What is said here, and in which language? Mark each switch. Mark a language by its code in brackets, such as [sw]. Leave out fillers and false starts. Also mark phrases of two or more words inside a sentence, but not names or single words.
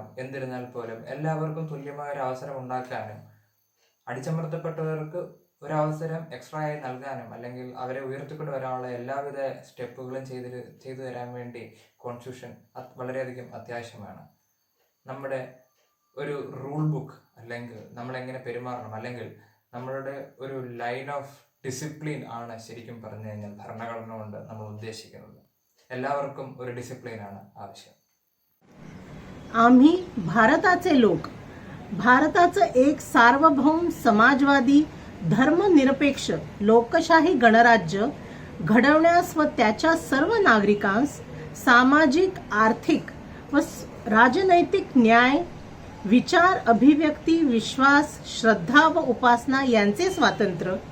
[ml] എന്നിരുന്നാൽ പോലും എല്ലാവർക്കും തുല്യമായ ഒരു അവസരം ഉണ്ടാക്കാനും അടിച്ചമർത്തപ്പെട്ടവർക്ക് ഒരവസരം എക്സ്ട്രാ ആയി നൽകാനും അല്ലെങ്കിൽ അവരെ ഉയർത്തിക്കൊണ്ട് വരാനുള്ള എല്ലാവിധ സ്റ്റെപ്പുകളും ചെയ്തു തരാൻ വേണ്ടി കോൺസ്റ്റിറ്റ്യൂഷൻ വളരെയധികം അത്യാവശ്യമാണ്. നമ്മുടെ ഒരു [en] rule book [ml] അല്ലെങ്കിൽ നമ്മളെങ്ങനെ പെരുമാറണം അല്ലെങ്കിൽ നമ്മളുടെ ഒരു [en] line of discipline [ml] ആണ് ശരിക്കും പറഞ്ഞു കഴിഞ്ഞാൽ ഭരണഘടന കൊണ്ട് നമ്മൾ ഉദ്ദേശിക്കുന്നത്. എല്ലാവർക്കും ഒരു ഡിസിപ്ലിനാണ് ആവശ്യം. [mr] आम्ही भारताचे लोक भारताचं एक सार्वभौम समाजवादी धर्मनिरपेक्ष लोकशाही गणराज्य घडवण्यास व त्याच्या सर्व नागरिकांस सामाजिक आर्थिक व राजनैतिक न्याय विचार अभिव्यक्ती विश्वास श्रद्धा व उपासना यांचे स्वातंत्र्य